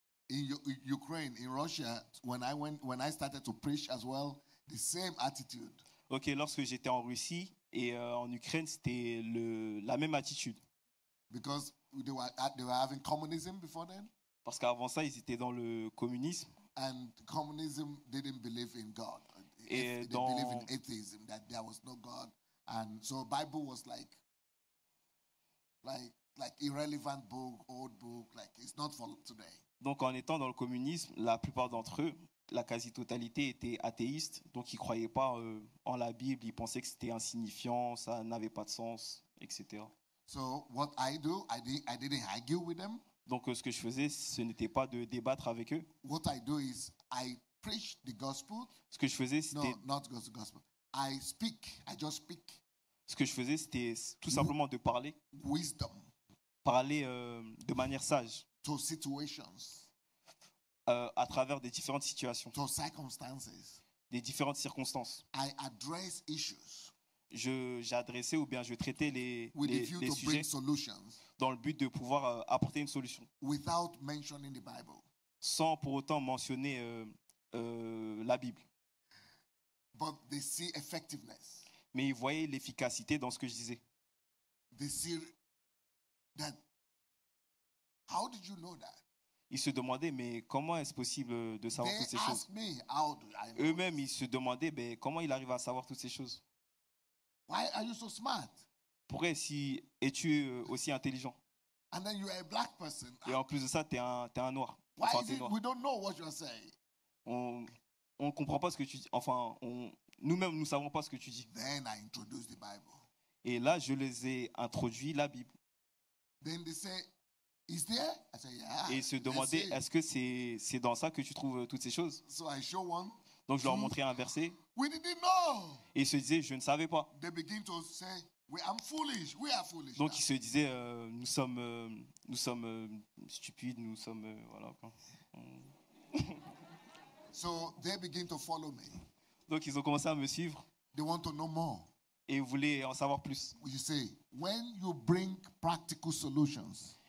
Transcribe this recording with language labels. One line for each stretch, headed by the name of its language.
English: In Ukraine, in Russia, when I started to preach as well, the same attitude.
French: Ok, lorsque j'étais en Russie et en Ukraine, c'était la même attitude.
English: Because they were having communism before then.
French: Parce qu'avant ça, ils étaient dans le communisme.
English: And communism didn't believe in God.
French: Et
English: they believed in atheism, that there was no God. And so Bible was like irrelevant book, old book, like it's not for today.
French: Donc en étant dans le communisme, la plupart d'entre eux, la quasi-totalité était athéiste, donc ils ne croyaient pas en la Bible, ils pensaient que c'était insignifiant, ça n'avait pas de sens, etc.
English: So what I do, I didn't argue with them.
French: Donc ce que je faisais, ce n'était pas de débattre avec eux.
English: What I do is I preach the gospel.
French: Ce que je faisais, c'était...
English: No, not the gospel. I just speak.
French: Ce que je faisais, c'était tout simplement de parler.
English: Wisdom.
French: Parler de manière sage.
English: To situations.
French: À travers des différentes situations.
English: To circumstances.
French: Des différentes circonstances.
English: I address issues.
French: J'adressais ou bien je traitais les sujets dans le but de pouvoir apporter une solution.
English: Without mentioning the Bible.
French: Sans pour autant mentionner la Bible.
English: But they see effectiveness.
French: Mais ils voyaient l'efficacité dans ce que je disais.
English: They see that. How did you know that?
French: Ils se demandaient, mais comment est-ce possible de savoir toutes ces choses? Eux-mêmes, ils se demandaient, mais comment il arrive à savoir toutes ces choses?
English: Why are you so smart?
French: Pourquoi es-tu aussi intelligent?
English: And then you are a black person.
French: Et en plus de ça, t'es un noir.
English: Why
French: Enfin,
English: is it we don't know what you are saying?
French: On ne comprend pas ce que tu dis. Enfin, nous-mêmes, nous ne savons pas ce que tu dis.
English: Then I introduce the Bible.
French: Et là, je les ai introduits la Bible.
English: Then they say, is there? I say, yeah.
French: Et ils se demandaient, est-ce que c'est dans ça que tu trouves toutes ces choses?
English: So I show one.
French: Donc je leur montrais un verset.
English: We didn't know.
French: Et ils se disaient, je ne savais pas.
English: They begin to say, I'm foolish. We are foolish.
French: Donc ils se disaient, nous sommes stupides, nous sommes voilà quoi.
English: So they begin to follow me.
French: Donc ils ont commencé à me suivre.
English: They want to know more.
French: Et ils voulaient en savoir plus.
English: You say, when you bring practical solutions.